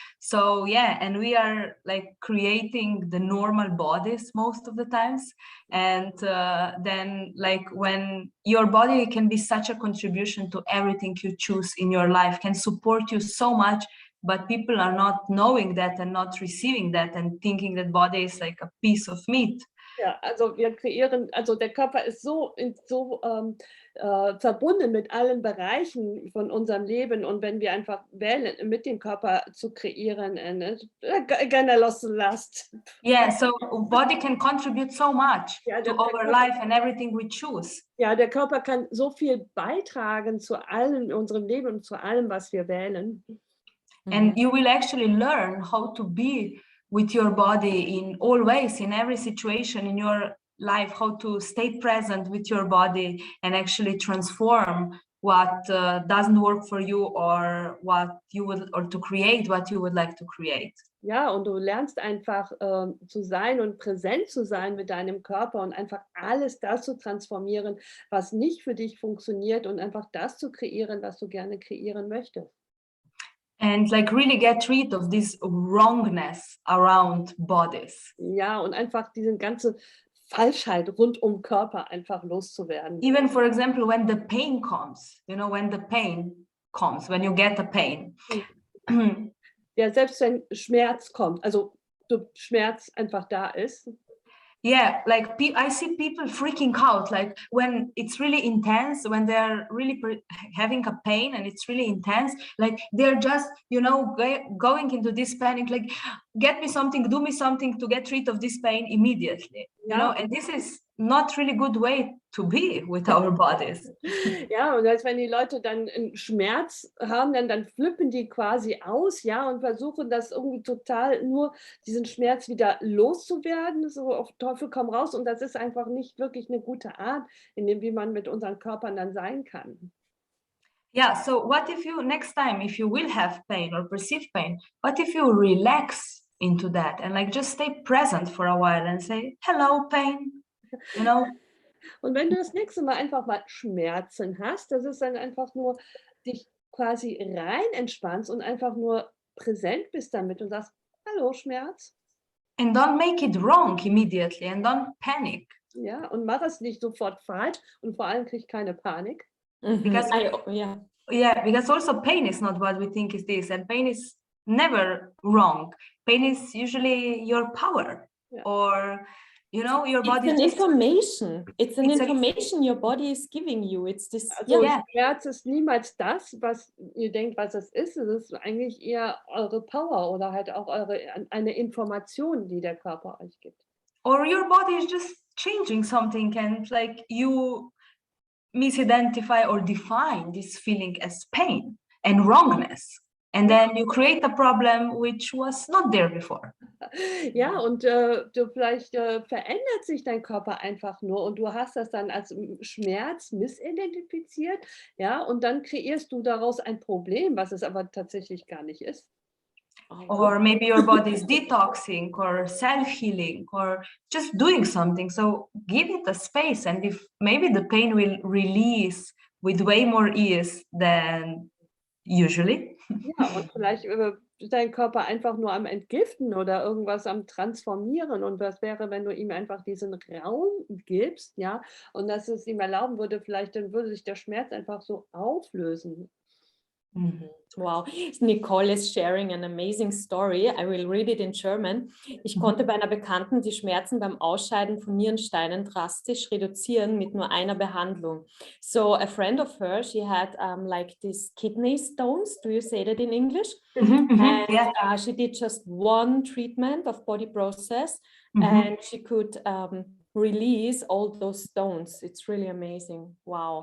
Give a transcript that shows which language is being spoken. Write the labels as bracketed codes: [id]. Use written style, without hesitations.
[en] So yeah, and we are like creating the normal bodies most of the times, and then like when your body can be such a contribution to everything you choose in your life, can support you so much, but people are not knowing that and not receiving that and thinking that body is like a piece of meat. [de] Ja, also wir kreieren, also der Körper ist so verbunden mit allen Bereichen von unserem Leben, und wenn wir einfach wählen, mit dem Körper zu kreieren, [en] gonna last. Yeah, so body can contribute so much to our life and everything we choose. [de] Ja, der Körper kann so viel beitragen zu allem in unserem Leben und zu allem, was wir wählen. [en] And you will actually learn how to be with your body in all ways, in every situation in your life, how to stay present with your body and actually transform what doesn't work for you, or what you would, or to create what you would like to create. [de] Ja, und du lernst einfach zu sein und präsent zu sein mit deinem Körper und einfach alles das zu transformieren, was nicht für dich funktioniert, und einfach das zu kreieren, was du gerne kreieren möchtest. [en] And like really get rid of this wrongness around bodies. [de] Ja, und einfach diese ganze Falschheit rund um Körper einfach loszuwerden. [en] Even for example, when the pain comes, you know, when the pain comes, when you get a pain. [de] Ja, selbst wenn Schmerz kommt, also Schmerz einfach da ist. [en] Yeah, like I see people freaking out, like when it's really intense, when they're really having a pain and it's really intense, like they're just, you know, going into this panic, like get me something, do me something to get rid of this pain immediately, you know, and this is not really good way to be with our bodies. [de] Ja, und als wenn die Leute dann einen Schmerz haben, dann flippen die quasi aus, ja, und versuchen das irgendwie total nur diesen Schmerz wieder loszuwerden, so auf Teufel komm raus, und das ist einfach nicht wirklich eine gute Art, wie man mit unseren Körpern dann sein kann. [en] Yeah, so what if you, next time, if you will have pain or perceive pain, what if you relax into that and like just stay present for a while and say, hello, pain, you know? [de] Und wenn du das nächste Mal einfach mal Schmerzen hast, das ist dann einfach nur dich quasi rein entspannst und einfach nur präsent bist damit und sagst, hallo Schmerz. [en] And don't make it wrong immediately and don't panic. [de] Ja, und mach es nicht sofort falsch, und vor allem krieg keine Panik. [en] Because because also pain is not what we think is this, and pain is never wrong. Pain is usually your power, or you know, your body. It's an information. It's an information your body is giving you. It's this. [de] Also Schmerz ist niemals das, was ihr denkt, was es ist. Es ist eigentlich eher eure Power oder halt auch eine Information, die der Körper euch gibt. [en] Or your body is just changing something, and like you misidentify or define this feeling as pain and wrongness. And then you create a problem which was not there before. [de] Ja, und du vielleicht verändert sich dein Körper einfach nur, und du hast das dann als Schmerz missidentifiziert, ja, und dann kreierst du daraus ein Problem, was es aber tatsächlich gar nicht ist. [en] Or maybe your body is detoxing or self-healing or just doing something. So give it a space, and if maybe the pain will release with way more ease than usually. [de] Ja, und vielleicht ist dein Körper einfach nur am Entgiften oder irgendwas am Transformieren, und was wäre, wenn du ihm einfach diesen Raum gibst, ja, und dass es ihm erlauben würde, vielleicht dann würde sich der Schmerz einfach so auflösen. [en] Wow, Nicole is sharing an amazing story. I will read it in German. [de] Ich konnte bei einer Bekannten die Schmerzen beim Ausscheiden von Nierensteinen drastisch reduzieren mit nur einer Behandlung. [en] So a friend of hers, she had like these kidney stones. Do you say that in English? And she did just one treatment of body process, and she could release all those stones. It's really amazing. Wow.